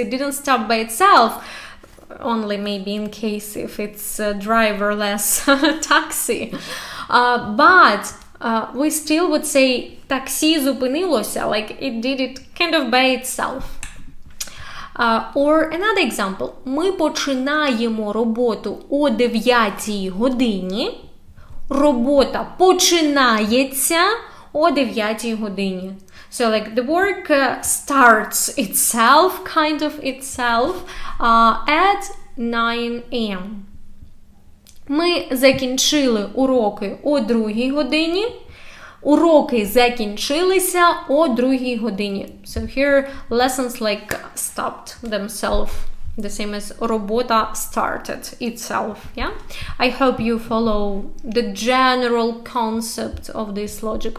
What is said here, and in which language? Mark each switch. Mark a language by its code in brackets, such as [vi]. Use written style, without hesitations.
[en] It didn't stop by itself, only maybe in case if it's a driverless taxi. But we still would say [uk] таксі зупинилося, [en] like it did it kind of by itself. Or another example. [uk] Ми починаємо роботу о 9 годині. Робота починається о 9 годині. [en] So like the work starts itself, kind of itself, at 9 a.m. [uk] Ми закінчили уроки о 2 годині. Уроки закінчилися о 2 годині. [en] So here lessons like stopped themselves. The same as робота started itself, yeah? I hope you follow the general concept of this logic.